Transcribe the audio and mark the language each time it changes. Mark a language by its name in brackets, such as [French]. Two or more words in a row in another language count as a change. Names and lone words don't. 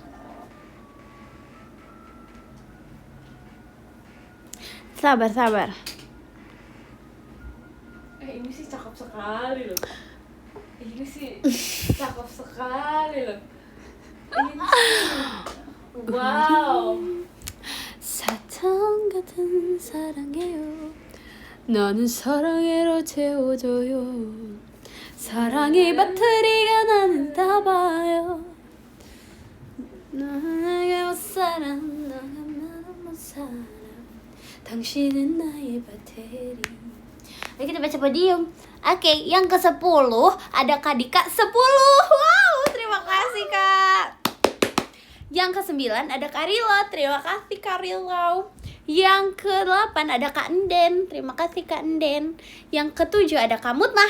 [Indonesian] Sabar. Ini sih cakep sekali loh. Ini sih cakep sekali loh. Ini sih wow. [Korean] 사탕 같은 사랑해요. 너는 사랑으로 채워줘요. 사랑이 배터리가 나는다 봐요. 너에게 못 살아, 너가 나를 못 살아. 당신은 나의 배터리. [Indonesian] Ayo kita baca podium. Oke, yang ke-10 ada Kak Dika 10. Wow, terima kasih Kak. Yang ke-9 ada Kak Rilo. Terima kasih Kak Rilo. Yang ke-8 ada Kak Enden. Terima kasih Kak Enden. Yang ke-7 ada Kak Mutmah.